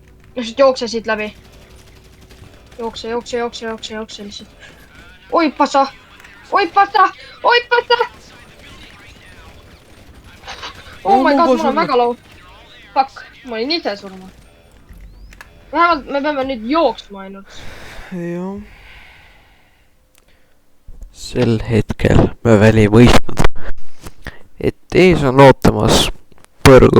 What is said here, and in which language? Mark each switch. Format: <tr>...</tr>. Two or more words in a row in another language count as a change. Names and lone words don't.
<et>Lihtsalt jookse siit läbi. Jookse lihtsalt.</et> <en>Oi passa! Oh my god,</en> <et>mul on väga low. Fuck, ma olin ise surma. Vähemalt me peame nüüd jooksma ainult. Jah. Sel hetkel me veel ei mõistnud, et ees on ootamas põrgu.</et>